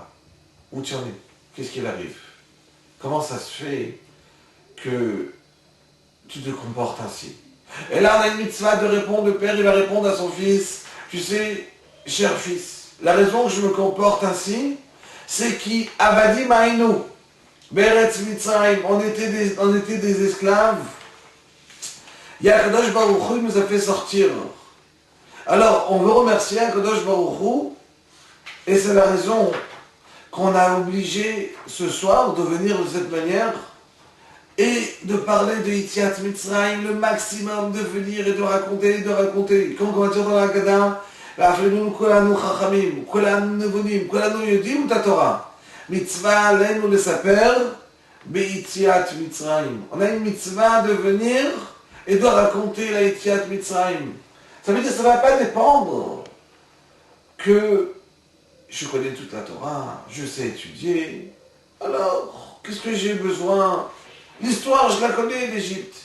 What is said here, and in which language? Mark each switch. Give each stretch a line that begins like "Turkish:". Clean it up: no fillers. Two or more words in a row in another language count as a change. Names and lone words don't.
French: Où tu en es? Qu'est-ce qu'il arrive? Comment ça se fait que tu te comportes ainsi? Et là, on a une mitzvah de répondre, le père, il va répondre à son fils, tu sais, cher fils, la raison que je me comporte ainsi, c'est qui
Hebrew: עבדי מעינו, בארץ מצרים,
French: on était des esclaves, Yakadosh Baruch Hu nous a fait sortir. Alors, on veut remercier Akadosh Baruch Hu, et c'est la raison qu'on a obligé ce soir de venir de cette manière et de parler de
Hebrew: יציאת מצרים,
French: le maximum de venir et de raconter. Comme on va dire dans la Haggadah,
Hebrew: ואפילו כולנו חכמים, כולנו נבונים, כולנו יודעים את התורה. מצווה עלינו לספר ביציאת מצרים.
French: On a une mitzvah de venir et de raconter la
Hebrew: יציאת מצרים.
French: Ça veut dire que ça ne va pas dépendre que je connais toute la Torah, je sais étudier. Alors, qu'est-ce que j'ai besoin? L'histoire, je la connais d'Égypte.